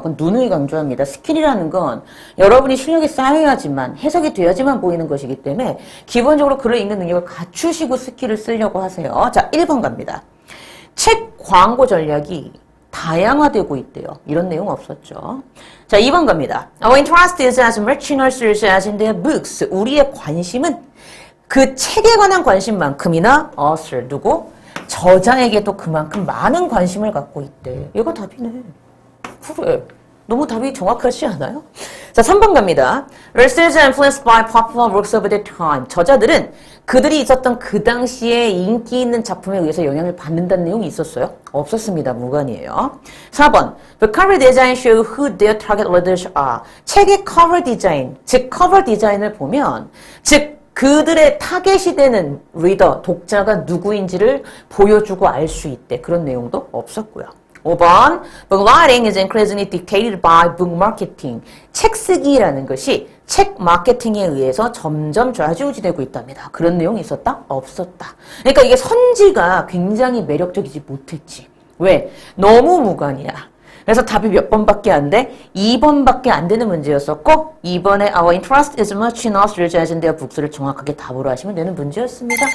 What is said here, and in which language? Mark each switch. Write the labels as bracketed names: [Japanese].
[Korean] 그건 누누이 강조합니다. 스킬이라는 건 여러분이 실력이 쌓여야지만 해석이 돼야지만 보이는 것이기 때문에 기본적으로 글을 읽는 능력을 갖추시고 스킬을 쓰려고 하세요. 자, 1번 갑니다. 책 광고 전략이 다양화되고 있대요. 이런 내용 없었죠. 자, 2번 갑니다. [English] Our interest is as much in authors as in their books. [Korean] 우리의 관심은 그 책에 관한 관심만큼이나 author, 누구? 저자에게도 그만큼 많은 관심을 갖고 있대. 얘가 답이네. 그래. 너무 답이 정확하지 않아요? 자, 3번 갑니다. [English] Authors are influenced by popular works of their time. [Korean] 저자들은 그들이 있었던 그 당시에 인기 있는 작품에 의해서 영향을 받는다는 내용이 있었어요? 없었습니다. 무관이에요. 4번. [English] The cover design show who their target readers are. [Korean] 책의 커버 디자인, 즉 커버 디자인을 보면 즉 그들의 타겟이 되는 리더, 독자가 누구인지를 보여주고 알 수 있대. 그런 내용도 없었고요. 5번, [English] book writing is increasingly dictated by book marketing. [Korean] 책 쓰기라는 것이 책 마케팅에 의해서 점점 좌지우지되고 있답니다. 그런 내용이 있었다? 없었다. 그러니까 이게 선지가 굉장히 매력적이지 못했지. 왜? 너무 무관이야. 그래서 답이 몇 번밖에 안 돼? 2번밖에 안 되는 문제였었고 2번에 [English] our interest is much in authors as in their books [Korean] 를 정확하게 답으로 하시면 되는 문제였습니다.